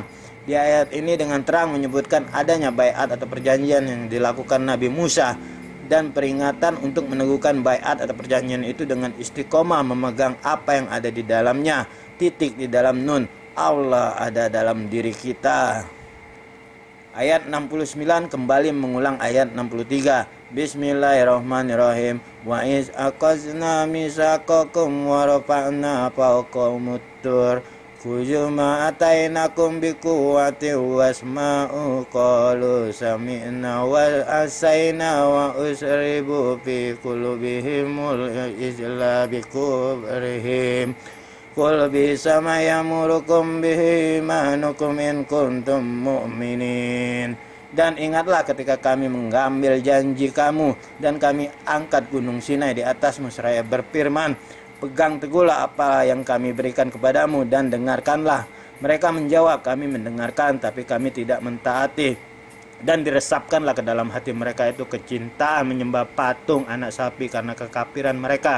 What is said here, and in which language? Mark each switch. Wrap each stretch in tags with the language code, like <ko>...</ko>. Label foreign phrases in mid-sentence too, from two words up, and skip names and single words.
<id>Di ayat ini dengan terang menyebutkan adanya baiat atau perjanjian yang dilakukan Nabi Musa dan peringatan untuk meneguhkan baiat atau perjanjian itu dengan istiqomah memegang apa yang ada di dalamnya. Titik di dalam nun, Allah ada dalam diri kita. Ayat 69 kembali mengulang ayat 63.</id> <ar>بسم الله الرحمن الرحيم. وإذ أخذنا ميثاقكم ورفعنا فوقكم الطور خذوا ما آتيناكم بقوة واسمعوا قالوا سمعنا وعصينا وأشربوا في قلوبهم العجل بكفرهم قل بئسما يأمركم به إيمانكم إن كنتم مؤمنين.</ar> <id>Dan ingatlah ketika kami mengambil janji kamu dan kami angkat gunung Sinai di atasmu seraya berfirman, pegang teguhlah apa yang kami berikan kepadamu dan dengarkanlah. Mereka menjawab, kami mendengarkan tapi kami tidak mentaati. Dan diresapkanlah ke dalam hati mereka itu kecintaan menyembah patung anak sapi karena kekafiran mereka.</id>